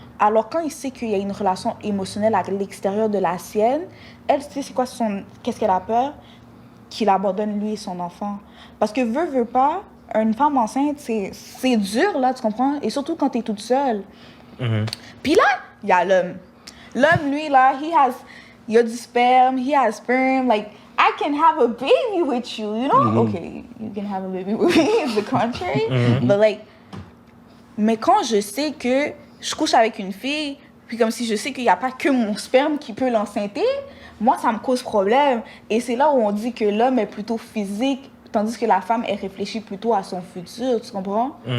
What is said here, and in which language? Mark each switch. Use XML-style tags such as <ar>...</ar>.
<fr>Alors, quand il sait qu'il y a une relation émotionnelle à l'extérieur de la sienne, elle sait c'est quoi qu'est-ce qu'elle a peur? Qu'il abandonne lui et son enfant. Parce que veut pas, une femme enceinte, c'est dur, là, tu comprends? Et surtout quand t'es toute seule. Puis là, il y a l'homme. L'homme, lui, là, il a du sperme,</fr> <en>he has sperm, like, I can have a baby with you, you know? Okay, you can have a baby with me, it's the contrary. But like,</en> <fr>mais quand je sais que je couche avec une fille, puis comme si je sais qu'il n'y a pas que mon sperme qui peut l'enceinte, moi, ça me cause problème. Et c'est là où on dit que l'homme est plutôt physique, tandis que la femme, elle réfléchit plutôt à son futur, tu comprends?</fr>